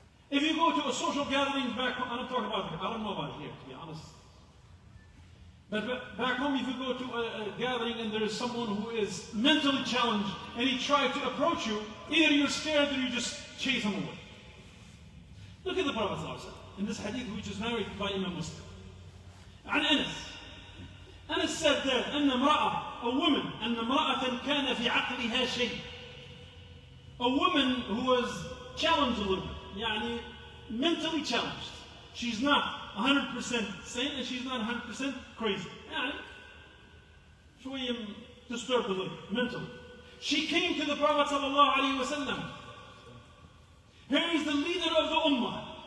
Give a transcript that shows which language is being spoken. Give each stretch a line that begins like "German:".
English: If you go to a social gathering back home, I'm not talking about it, I don't know about it here, to be honest. But back home, if you go to a gathering and there is someone who is mentally challenged and he tries to approach you, either you're scared or you just chase him away. Look at the Prophet ﷺ in this hadith which is narrated by Imam Muslim.
Arabic: عن Anas
English: said that
Arabic: أن امرأة,
English: a woman,
Arabic: أن امرأة كان في عقلها شيء.
English: A woman who was challenged a little bit, يعني mentally challenged. She's not 100% sane and she's not 100% crazy.
Arabic: يعني شوية
English: disturbed a little mentally. She came to the Prophet ﷺ. Here is the leader of the Ummah.